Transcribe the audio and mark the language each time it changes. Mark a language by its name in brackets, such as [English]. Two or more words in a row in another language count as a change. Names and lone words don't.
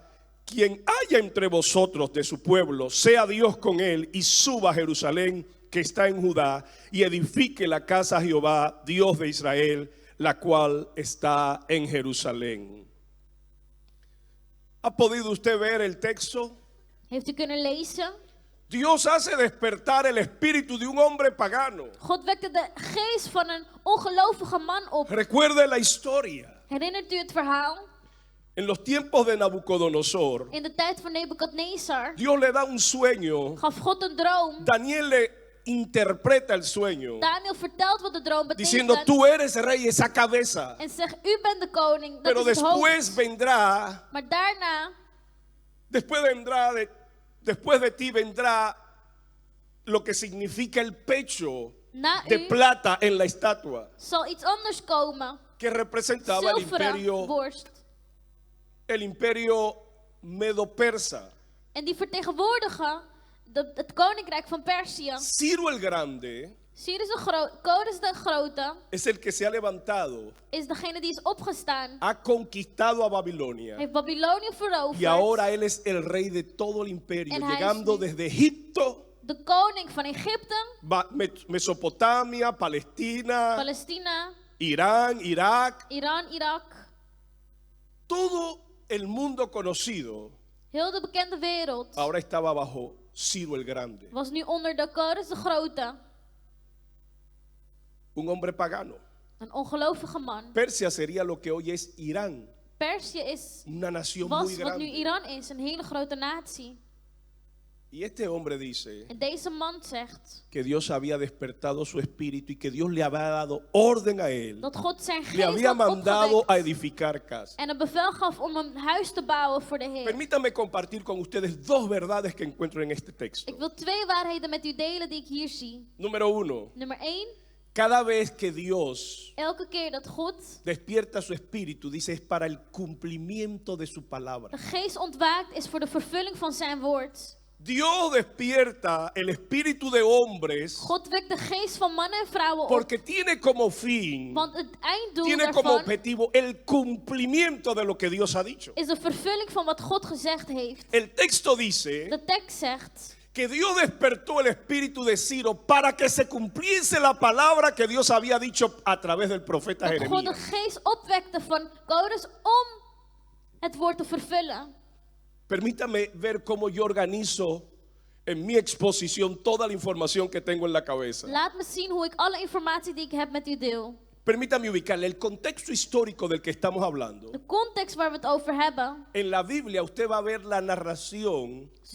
[Spanish] Quien haya entre vosotros de su pueblo, sea Dios con él, y suba a Jerusalén, que está en Judá, y edifique la casa a Jehová, Dios de Israel, la cual está en Jerusalén. ¿Ha podido usted ver el texto? [Dutch] Heeft u kunnen lezen? [Spanish] Dios hace despertar el espíritu de un hombre pagano. [Dutch] God wekte de geest van een ongelovige man op. [Spanish] Recuerde la historia. [Dutch] Herinnert u het verhaal? [Spanish] En los tiempos de Nabucodonosor, [Dutch] In de tijd van Nebukadnezar [Spanish] Dios le da un sueño. [Dutch] gaf God een droom. [Spanish] Daniel le interpreta el sueño [Dutch] Daniel vertelt wat de droom [Spanish] diciendo: [Dutch] betekent. [Spanish] tú eres rey, esa cabeza. [Dutch] En zegt, u bent de koning, dat [Spanish] Pero [Dutch] is het hoofd. [Spanish] después vendrá, [Dutch] Maar daarna, [Spanish] después de ti vendrá lo que significa el pecho [Dutch] na de u, [Spanish] plata en la estatua, [Dutch] zal iets anders komen. [Spanish] que representaba [Dutch] Zilveren borst. [Spanish] el imperio medo-persa. [Dutch] En die vertegenwoordigen het koninkrijk van Perzië. [Spanish] Ciro el Grande [Dutch] Cyrus de Grote [Spanish] es el que se ha levantado, [Dutch] is degene die is opgestaan. [Spanish] ha conquistado a Babilonia [Dutch] Heeft Babylonië [Spanish] y [Dutch] veroverd. [Spanish] ahora él es el rey de todo el imperio, [Dutch] En hij is [Spanish] llegando [Dutch] nu [Spanish] desde Egipto, [Dutch] de koning van Egypte, [Spanish] Mesopotamia, Palestina, [Dutch] Palestina, [Spanish] Irán, Irak, [Dutch] Iran, Irak. [Spanish] todo el mundo conocido [Dutch] Heel de bekende wereld [Spanish] ahora estaba bajo Ciro el Grande, [Dutch] was nu onder de Cyrus de Grote. [Spanish] un hombre pagano. [Dutch] Een ongelovige man. [Spanish] Persia sería lo que hoy es Irán, [Dutch] Perzië is, [Spanish] una nación muy [Dutch] was wat nu [Spanish] grande. [Dutch] Iran is, een hele grote natie. [Spanish] Y este hombre dice [Dutch] En deze man zegt [Spanish] que Dios había despertado su espíritu y que Dios le había dado orden a él, [Dutch] dat God zijn [Spanish] le [Dutch] geest [Spanish] había [Dutch] had [Spanish] mandado a [Dutch] opgewekt [Spanish] edificar casa. [Dutch] en een bevel gaf om een huis te bouwen voor de Heer. [Spanish] Permítame compartir con ustedes dos verdades que encuentro en este texto. [Dutch] Ik wil 2 waarheden met u delen die ik hier zie. [Spanish] Número uno, [Dutch] Nummer 1, [Spanish] cada vez que Dios [Dutch] elke keer dat God [Spanish] despierta su espíritu, dice, es para el cumplimiento de su palabra. [Dutch] de geest ontwaakt is voor de vervulling van zijn woord. [Spanish] Dios despierta el espíritu de hombres [Dutch] God wekt de geest van mannen en vrouwen op, [Spanish] porque tiene como fin, [Dutch] want het einddoel [Spanish] tiene como [Dutch] daarvan [Spanish] objetivo el cumplimiento de lo que Dios ha dicho. [Dutch] is de vervulling van wat God gezegd heeft. [Spanish] El texto dice [Dutch] De tekst zegt [Spanish] que Dios despertó el espíritu de Ciro para que se cumpliese la palabra que Dios había dicho a través del profeta [Dutch] dat God de [Spanish] Jeremías. [Dutch] geest opwekte van Cyrus om het woord te vervullen. [Spanish] Permítame ver cómo yo organizo en mi exposición toda la información que tengo en la cabeza. [Dutch] Laat me zien hoe ik alle informatie die ik heb met u deel. [Spanish] Permítame ubicarle el contexto histórico del que estamos hablando. [Dutch] De context waar we het over hebben. [Spanish] En la Biblia usted va a ver la narración de